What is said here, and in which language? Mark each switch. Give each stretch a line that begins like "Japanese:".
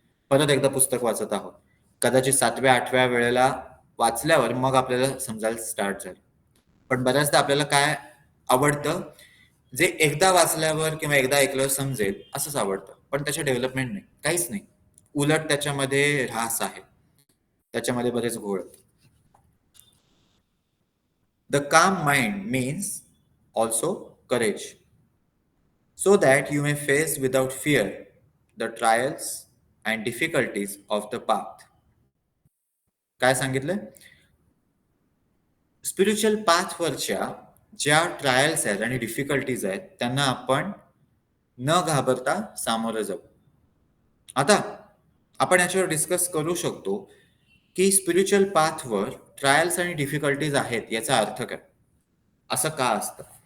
Marathi: परत एकदा पुस्तक वाचत आहोत. कदाचित 7व्या-8व्या वेळेला वाचल्यावर मग आपल्याला समजायला स्टार्ट झालं. पण बऱ्याचदा आपल्याला काय आवडतं, जे एकदा वाचल्यावर किंवा एकदा ऐकल्यावर समजेल असंच आवडतं. पण त्याच्या डेव्हलपमेंट नाही. काहीच नाही. उलट त्याच्यामध्ये ऱ्हास आहे. त्याच्यामध्ये बरेच घोळ आहेत.
English: The calm mind means also courage, so that you may face without fear the trials and difficulties of the path.
Marathi: काय सांगितलं? स्पिरिच्युअल पाथवरच्या ज्या ट्रायल्स आहेत आणि डिफिकल्टीज आहेत, त्यांना आपण न घाबरता सामोरं जाऊ. आता आपण याच्यावर डिस्कस करू शकतो, की स्पिरिच्युअल पाथवर ट्रायल्स आणि डिफिकल्टीज आहेत, याचा अर्थ काय? असं का असतं?